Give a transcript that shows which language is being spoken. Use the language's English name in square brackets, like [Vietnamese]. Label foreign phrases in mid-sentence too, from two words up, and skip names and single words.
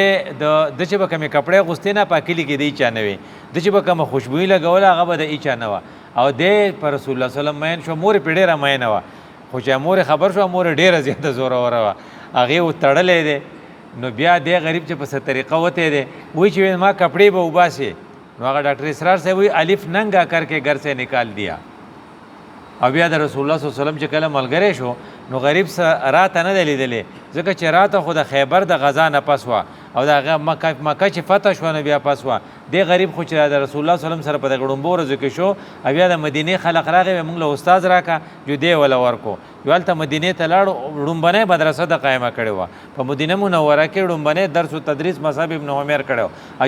[Pashto] د چې به کومې کپړې اغوستې نه په کلي کې د هیچا نه وي د چې به کومه خوشبویي لګوله هغه به د هیچا نه وه او دی په رسول الله صلی الله علیه وسلم مین شو مور یې پرې ډېره مینه وه خو چې مور یې خبر شوه مور یې ډېره زیاته زوروره وه هغې تړلی دی نو بیا دی غریب چې په څه طریقه وتی دی وایي چې ما کپړې به وباسې نو هغه ډاکټر اسرار صاحب وایي [Urdu] الف ننګا کر کے گھر سے نکال دیا [Pashto] او بیا د رسول الله صلی الله علیه وسلم چې کله ملګری شو نو غریب راته نه دی لیدلی ځکه چې راته خو د خیبر د غذا نه پس وه او د هغه مکه چې فتح شوه نو بیا پس وه دی غریب خو چې د رسول الله صلی الله علیه وسلم سره په دغه ړومبو ورځو کې شو او بیا د مدینې خلق راغی موږ له استاد راکړه جو دی وله ورکو یو هلته مدینې ته لاړو ړومبنۍ مدرسه د قایمه کړې وه په مدینه منوره کې ړومبنۍ درس و تدریس مصعب ابن عمیر کړی و او